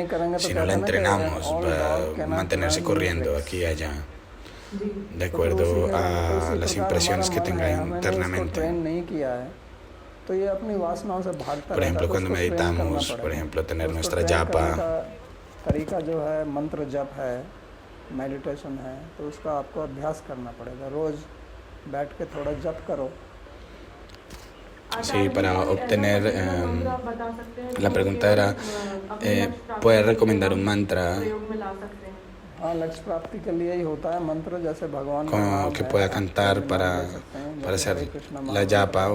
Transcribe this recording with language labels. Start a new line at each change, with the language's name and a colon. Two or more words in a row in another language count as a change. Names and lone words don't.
Spanish: Si no la entrenamos, va a mantenerse corriendo aquí y allá, de acuerdo a las impresiones que tenga internamente. Por ejemplo, cuando meditamos, por ejemplo, tener nuestra japa,
Hindi: तरीका जो है मंत्र जप है, मेडिटेशन है, तो उसका आपको अभ्यास करना पड़ेगा। रोज बैठ के थोड़ा जप करो।
Spanish: Sí, para obtener, la pregunta era, ¿puede recomendar un mantra como que pueda cantar para hacer la japa?